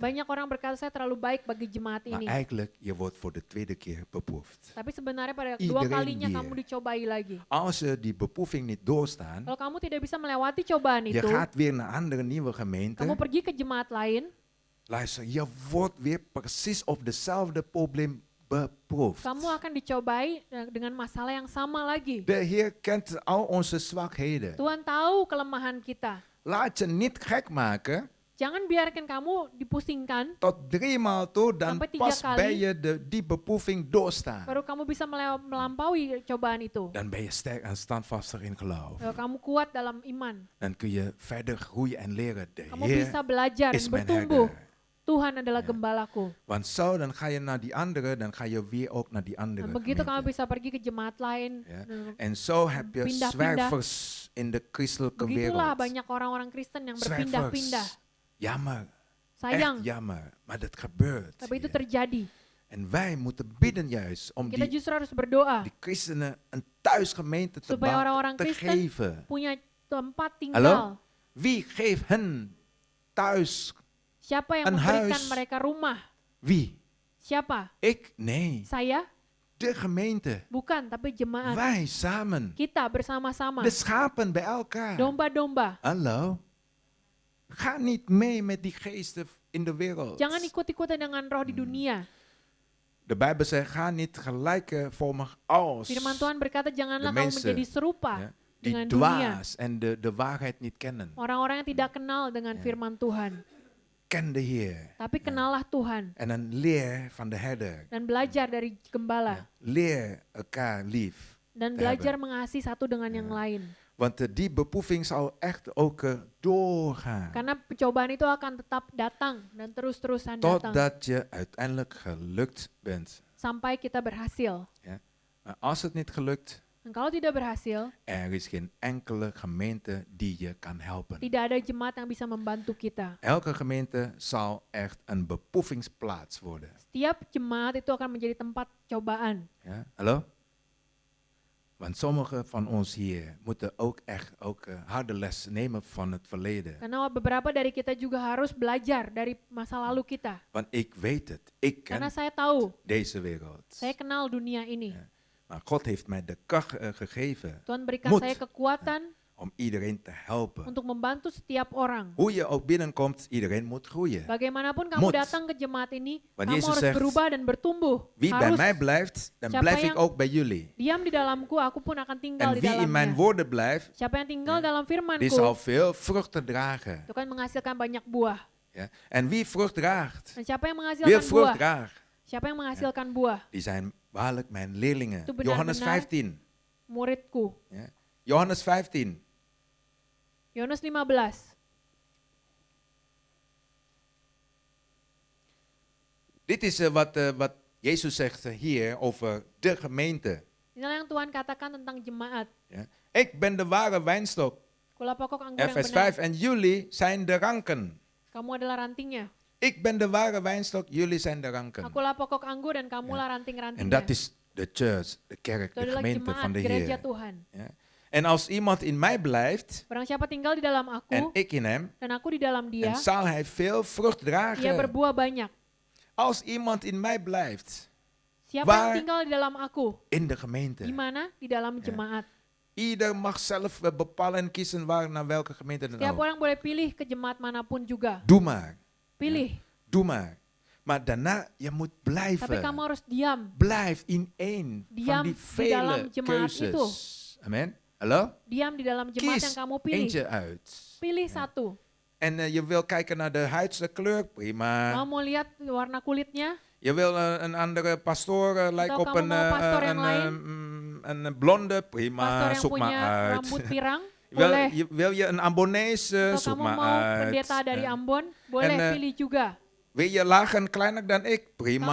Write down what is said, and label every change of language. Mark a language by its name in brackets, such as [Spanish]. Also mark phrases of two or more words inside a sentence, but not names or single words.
[Indonesian] Banyak orang berkata saya terlalu baik bagi jemaat [Dutch] Maar [Indonesian] ini. [Dutch] eigenlijk, je wordt voor de tweede keer beproefd. [Indonesian] Tapi sebenarnya pada [Dutch] Iedereen [Indonesian] dua kalinya [Dutch] hier. [Indonesian] kamu dicobai lagi. [Dutch] Als je die beproeving niet doorstaan, [Indonesian] Kalau kamu tidak bisa melewati cobaan [Dutch] je [Indonesian] itu, [Dutch] gaat weer naar andere nieuwe [Indonesian] kamu [Dutch] gemeenten. [Indonesian] pergi ke jemaat lain, [Dutch] Luister, je wordt weer precies op dezelfde probleem beproefd. [Indonesian] kamu akan dicobai dengan masalah yang sama lagi. [Dutch] De Heer kent al onze zwakheden. [Indonesian] Tuhan tahu kelemahan kita. [Dutch] Laat je niet gek maken. [Indonesian] Jangan biarkan kamu dipusingkan, [Dutch] Tot 3 maal toe, dan [Indonesian] Sampai 3 [Dutch] pas [Indonesian] kali. [Dutch] ben je die beproeving doorstaan. [Indonesian] baru kamu bisa melampaui cobaan itu. [Dutch] Dan ben je sterk en standvastig in geloof. [Indonesian] Kalau kamu kuat dalam iman, [Dutch] Dan kun je verder groeien en leren. De [Indonesian] kamu [Dutch] Heer [Indonesian] bisa belajar [Dutch] is [Indonesian] dan [Dutch] mijn [Indonesian] bertumbuh. [Dutch] herder. [Indonesian] Tuhan adalah gembalaku. [Dutch] Want zo, dan ga je naar die andere, dan ga je weer ook naar die andere [Indonesian] Nah, begitu kamu [Dutch] gemeente. [Indonesian] bisa pergi ke jemaat lain. [Dutch] Ja. [Indonesian] Dan [Dutch] En zo heb je [Indonesian] Pindah-pindah. [Dutch] zwervers in de christelijke [Indonesian] begitulah [Dutch] wereld. [Indonesian] banyak orang-orang Kristen yang berpindah-pindah. [Dutch] Zwervers. Jammer, [Indonesian] Sayang, [Dutch] echt jammer. Maar dat gebeurt. [Indonesian] tapi itu [Dutch] hier. [Indonesian] terjadi. [Dutch] En wij moeten bidden juist om [Indonesian] Kita [Dutch] die, [Indonesian] justru harus berdoa [Dutch] die christenen een thuisgemeente te, [Indonesian] supaya orang-orang [Dutch] te [Indonesian] Kristen [Dutch] geven. [Indonesian] punya tempat [Dutch] Hallo? [Indonesian] tinggal. [Dutch] Wie geeft hen thuis? [Indonesian] Siapa yang [Dutch] Een [Indonesian] memberikan [Dutch] huis. [Indonesian] mereka rumah? [Dutch] Wie? [Indonesian] Siapa? [Dutch] Ik? Nee. [Indonesian] Saya? [Dutch] De gemeente. [Indonesian] Bukan, tapi jemaat. [Dutch] Wij samen. [Indonesian] Kita bersama-sama. [Dutch] De schapen bij elkaar. [Indonesian] Domba-domba. [Dutch] Hallo? Ga niet mee met die geesten in de wereld. [Indonesian] Jangan ikut-ikutan dengan roh di dunia. [Dutch] De Bijbel zegt, ga niet gelijkvormig als [Indonesian] Firman Tuhan berkata, janganlah [Dutch] De [Indonesian] kamu [Dutch] mensen, [Indonesian] menjadi serupa [Dutch] ja, die [Indonesian] dengan dunia. [Dutch] dwaas en de waarheid niet kennen. [Indonesian] Orang-orang yang tidak kenal dengan [Dutch] Ja. [Indonesian] firman Tuhan. [Dutch] Ken de Heer. [Indonesian] Tapi kenallah Tuhan. [Dutch] En dan leer van de herder. [Indonesian] Dan belajar dari gembala. [Dutch] Ja. Leer elkaar lief. [Indonesian] Dan [Dutch] te [Indonesian] belajar [Dutch] hebben. [Indonesian] mengasihi satu dengan yang lain. [Dutch] Want die beproeving zal echt ook doorgaan. [Indonesian] Karena pencobaan itu akan tetap datang dan terus-terusan datang. [Dutch] Totdat je uiteindelijk gelukt bent. [Indonesian] Sampai kita berhasil. [Dutch] Ja. Maar als het niet gelukt, [Indonesian] Dan kalau tidak berhasil, [Dutch] er is geen enkele gemeente die je kan helpen. [Indonesian] tidak ada jemaat yang bisa membantu kita. [Dutch] Elke gemeente zal echt een beproevingsplaats worden. [Indonesian] Setiap jemaat itu akan menjadi tempat cobaan. [Dutch] Ja? Hallo? Want sommigen van ons hier moeten ook echt harde les nemen van het verleden. [Indonesian] Karena beberapa dari kita juga harus belajar dari masa lalu kita. [Dutch] Want ik weet het, ik ken [Indonesian] Karena saya tahu, [Dutch] deze wereld. [Indonesian] saya kenal dunia ini. [Dutch] Ja. Maar God heeft mij de kracht gegeven [Indonesian] Tuhan berikan [Dutch] Moed. [Indonesian] saya kekuatan [Dutch] om iedereen te helpen. [Indonesian] untuk membantu setiap orang. [Dutch] Hoe je ook binnenkomt, iedereen moet groeien. [Indonesian] Bagaimanapun kamu [Dutch] Moed. [Indonesian] datang ke jemaat ini, [Dutch] Want [Indonesian] kamu Yesus harus [Dutch] zegt, [Indonesian] berubah dan bertumbuh. [Dutch] Wie bij [Indonesian] Harus [Dutch] mij blijft, dan [Indonesian] Siapa [Dutch] blijf ik [Indonesian] yang [Dutch] ook bij jullie. [Indonesian] diam di dalamku, aku pun akan tinggal [Dutch] En [Indonesian] di [Dutch] wie in mijn [Indonesian] dalamnya. [Dutch] woorden blijft, [Indonesian] Siapa yang tinggal dalam [Dutch] die [Indonesian] firmanku, [Dutch] zal veel vruchten dragen. [Indonesian] itu kan menghasilkan banyak buah. [Dutch] Ja? En wie vrucht draagt, [Indonesian] Dan siapa yang [Dutch] wie [Indonesian] menghasilkan [Dutch] vrucht [Indonesian] buah? [Dutch] draagt, [Indonesian] Siapa yang menghasilkan buah? [Dutch] die zijn waarlijk mijn leerlingen. [Indonesian] Itu benar-benar [Dutch] Johannes 15. [Indonesian] Muridku. [Dutch] Ja? Johannes 15. [Indonesian] Yohanes 15. [Dutch] Dit is wat Jezus zegt hier over de gemeente. [Indonesian] Inilah yang Tuhan katakan tentang jemaat. [Dutch] Ja? Ik ben de ware wijnstok. [Indonesian] Kula pokok anggur [Dutch] Ja, [Indonesian] yang [Dutch] vers [Indonesian] benar. [Dutch] 5. En jullie zijn de ranken. [Indonesian] Kamu adalah rantingnya. [Dutch] Ik ben de ware wijnstok, jullie zijn de ranken. [Indonesian] Akulah pokok anggur dan kamulah [Dutch] En [Indonesian] ranting-rantingnya. [Dutch] dat is de church, de kerk, [Indonesian] Itu [Dutch] de [Indonesian] adalah [Dutch] gemeente [Indonesian] jemaat, [Dutch] van de [Indonesian] gereja [Dutch] Heer. [Indonesian] Tuhan. [Dutch] Ja? En als iemand in mij blijft [Indonesian] Barang siapa tinggal di dalam aku [Dutch] en ik in hem, [Indonesian] dan aku di dalam dia, dan [Dutch] zal hij veel vrucht [Indonesian] dia [Dutch] dragen. [Indonesian] berbuah banyak. [Dutch] Als iemand in mij blijft, [Indonesian] Siapa [Dutch] Waar- [Indonesian] yang tinggal di dalam aku? [Dutch] in de gemeente. [Indonesian] Di mana? Di dalam jemaat. [Dutch] Ieder mag zelf bepalen en kiezen naar welke gemeente dan [Indonesian] Setiap [Dutch] ook. [Indonesian] orang boleh pilih ke jemaat manapun juga. [Dutch] Doe maar, [Indonesian] Pilih. [Dutch] doe maar. Maar daarna, je moet [Indonesian] Tapi [Dutch] blijven. [Indonesian] kamu harus diam. [Dutch] Blijf in één van [Indonesian] Diam [Dutch] die [Indonesian] di dalam [Dutch] vele [Indonesian] jemaat [Dutch] keuzes. [Indonesian] itu. [Dutch] Amen. Hallo? [Indonesian] Diam di dalam jemaat [Dutch] Kies [Indonesian] yang kamu pilih. [Dutch] eentje uit. [Indonesian] Pilih satu. [Dutch] En je wil kijken naar de huidse kleur, prima. [Indonesian] Kamu mau lihat warna kulitnya? [Dutch] Je wil een andere pastoor lijkt [Indonesian] Atau [Dutch] op [Indonesian] kamu mau pastor yang lain? [Dutch] een blonde, [Indonesian] Pastor [Dutch] prima, [Indonesian] yang [Dutch] zoek [Indonesian] punya [Dutch] maar uit. [Indonesian] rambut pirang, [Dutch] Wil, [Indonesian] boleh. [Dutch] wil je een Ambonees, [Indonesian] Atau [Dutch] zoek [Indonesian] kamu [Dutch] maar [Indonesian] mau [Dutch] uit. [Indonesian] pendeta dari [Dutch] Ja. [Indonesian] Ambon, boleh [Dutch] En, [Indonesian] pilih juga. [Dutch] Wil je lager en kleiner dan ik, prima,